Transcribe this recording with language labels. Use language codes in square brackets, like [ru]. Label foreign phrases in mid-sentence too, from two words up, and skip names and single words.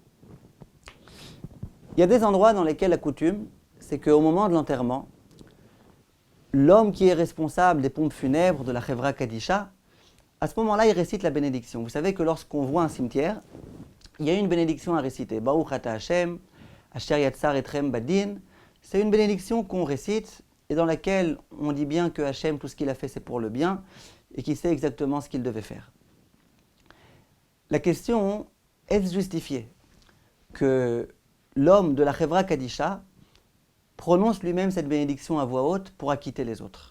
[fr] Il y a des endroits dans lesquels la coutume, c'est qu'au moment de l'enterrement, l'homme qui est responsable des pompes funèbres de la Chevra Kadisha, à ce moment-là il récite la bénédiction. Vous savez que lorsqu'on voit un cimetière, il y a une bénédiction à réciter. [he] ברוך אתה השם, אשר יצר אתכם בדין. [fr] C'est une bénédiction qu'on récite et dans laquelle on dit bien que Hashem, tout ce qu'il a fait, c'est pour le bien et qu'il sait exactement ce qu'il devait faire. La question, est-ce justifié que l'homme de la Chevra Kadisha prononce lui-même cette bénédiction à voix haute pour acquitter les autres?